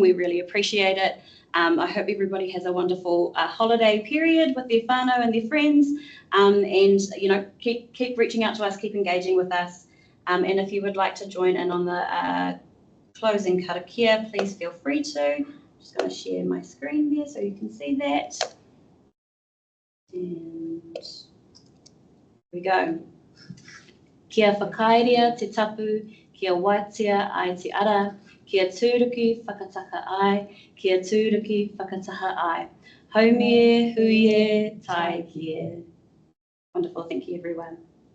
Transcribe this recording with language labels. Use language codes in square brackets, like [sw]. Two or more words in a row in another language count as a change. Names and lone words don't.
[en] We really appreciate it. I hope everybody has a wonderful holiday period with their whānau and their friends, and keep reaching out to us, keep engaging with us, and if you would like to join in on the closing karakia, please feel free to. I'm just going to share my screen there so you can see that. And here we go. [mi] Kia whakairia te tapu, kia waitia ai te ara, kia tūruki whakataka ai, kia tūruki whakataha ai. Haumie, huie, tai kie. [en] Wonderful, thank you everyone.